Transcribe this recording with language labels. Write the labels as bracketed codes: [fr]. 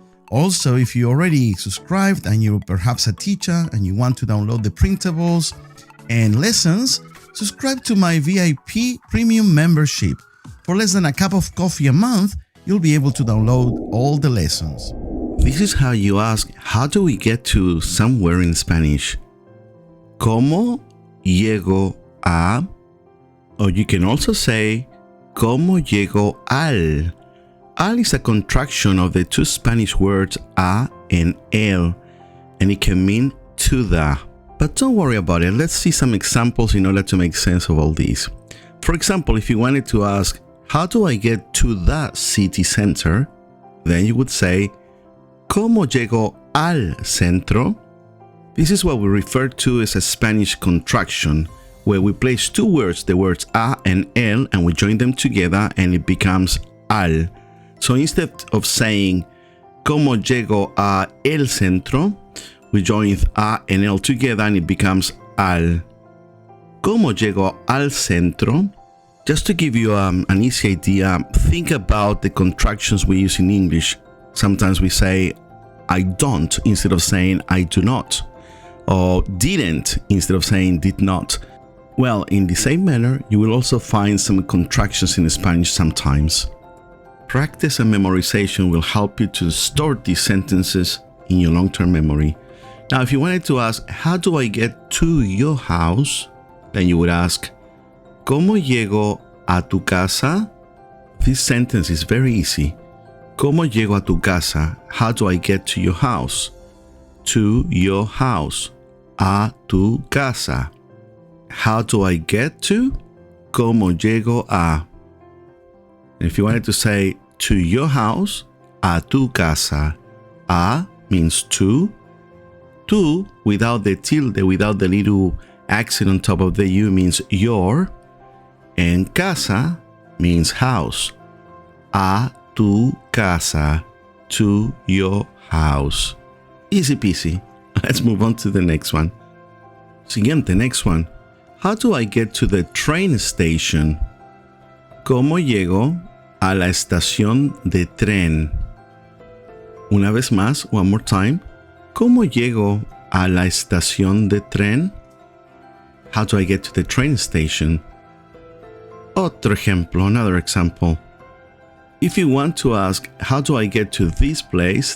[en] Also, if you already subscribed and you're perhaps a teacher and you want to download the printables and lessons, subscribe to my VIP premium membership. For less than a cup of coffee a month, you'll be able to download all the lessons. This is how you ask, how do we get to somewhere in Spanish? [es] ¿Cómo llego a? [en] Or you can also say, [es] ¿Cómo llego al? [en] Al is a contraction of the two Spanish words a and el, and it can mean to the. But don't worry about it. Let's see some examples in order to make sense of all these. For example, if you wanted to ask, how do I get to the city center? Then you would say, [es] ¿Cómo llego al centro? [en] This is what we refer to as a Spanish contraction, where we place two words, the words a and el, and we join them together and it becomes al. So instead of saying, [es] ¿Cómo llego a el centro? [en] We join a and el together and it becomes al. [es] ¿Cómo llego al centro? [en] Just to give you an easy idea, think about the contractions we use in English. Sometimes we say, I don't, instead of saying, I do not. Or didn't, instead of saying, did not. Well, in the same manner, you will also find some contractions in Spanish sometimes. Practice and memorization will help you to store these sentences in your long-term memory. Now, if you wanted to ask, how do I get to your house? Then you would ask, [es] ¿Cómo llego a tu casa? [en] This sentence is very easy. [es] ¿Cómo llego a tu casa? [en] How do I get to your house? To your house. [es] A tu casa. [en] How do I get to? [es] ¿Cómo llego a? [en] And if you wanted to say to your house, [es] a tu casa. [en] A means to. Tu, without the tilde, without the little accent on top of the U, means your. And casa means house. [es] A tu casa. [en] To your house. Easy peasy. Let's move on to the next one. Siguiente, next one. How do I get to the train station? [es] ¿Cómo llego a la estación de tren? Una vez más, [en] one more time. [es] ¿Cómo llego a la estación de tren? [en] How do I get to the train station? [es] Otro ejemplo, [en] another example. If you want to ask, how do I get to this place?